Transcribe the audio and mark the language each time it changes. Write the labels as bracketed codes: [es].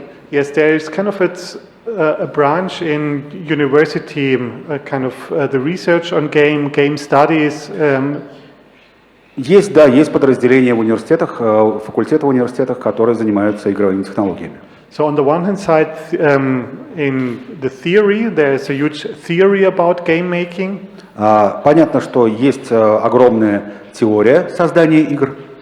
[en] Yes, there is kind of a branch in university, kind of the research on game studies. [ru] Есть, да, есть подразделения в университетах, факультеты в университетах, которые занимаются игровыми технологиями. [en] So on the one hand side, in the theory, there is a huge theory about game making. [ru] Понятно, что есть огромная теория создания игр.